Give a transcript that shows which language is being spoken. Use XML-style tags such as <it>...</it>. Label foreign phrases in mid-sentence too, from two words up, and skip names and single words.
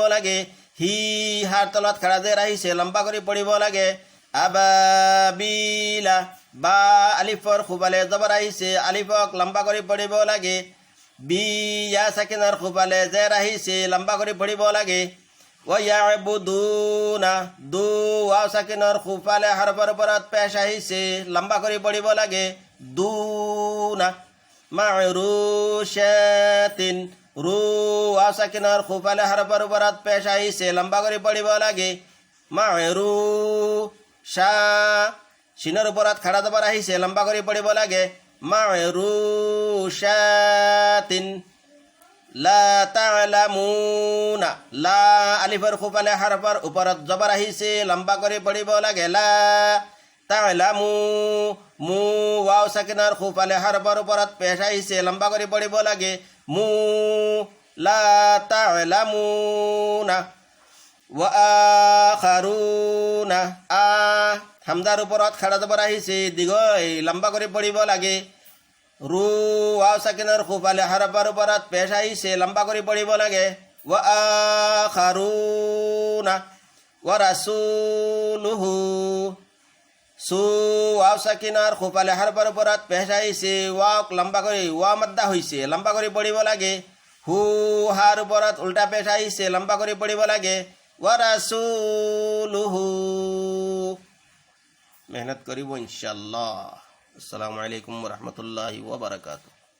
<as>লাগে হি হাৰ তলত খাৰা জেৰ আহিছে লম্বা কৰি পঢ়িব লাগে আবাবিলা বা আলিফৰ সোঁফালে জবৰ আহিছে আলিফক লম্বা কৰি পঢ়িব লাগে বি ইয়া সাকিনৰ সোঁফালে জেৰ আহিছে লম্বা কৰি পঢ়িব লাগে ওয়াবুদুনা দু ওয়াও সাকিনৰ সোঁফালে হৰফৰ ওপৰত পেশ আহিছে লম্বা কৰি পঢ়িব লাগে দুনা মাৰুশাতিন রু ওয়াও সাকিনৰ সোঁফালে হৰফৰ ওপৰত পেশ আহিছে লম্বা কৰি পঢ়িব লাগে মাৰু শা শিনৰ ওপৰত খাৰা জবৰ আহিছে লম্বা কৰি পঢ়িব লাগে মাৰুশাতিন</as> <ar>لا تعلمون</ar> <as>লা আলিফৰ সোঁফালে হৰফৰ ওপৰত জবৰ আহিছে লম্বা কৰি পঢ়িব লাগে</as> <ar>لا تعلمو</ar> <as>মু ওয়াও সাকিনৰ সোঁফালে হৰফৰ ওপৰত পেশ আহিছে লম্বা কৰি পঢ়িব লাগে মু</as> <ar>لا تعلمون و آخرون</ar> <as>আ হামজাৰ ওপৰত খাৰা জবৰ আহিছে দীঘল লম্বা কৰি পঢ়িব লাগে রু ওয়াও সাকিনৰ সোঁফালে হৰফৰ ওপৰত পেশ আহিছে লম্বা কৰি পঢ়িব লাগে</as> <ar>و آخرون و</ar> <as>রাসূলুহু সু ওয়াও সাকিনৰ সোঁফালে হৰফৰ ওপৰত পেশ আহিছে ওয়াক লম্বা কৰি ওয়া মাদ্দা হৈছে লম্বা কৰি পঢ়িব লাগে হু হাৰ ওপৰত উল্টা পেশ আহিছে লম্বা কৰি পঢ়িব লাগে</as> <ar>و رسوله</ar> <as>মেহনত কৰিব ইনশাআল্লাহ</as> <ar>السلام عليكم و رحمة الله و بركاته</ar>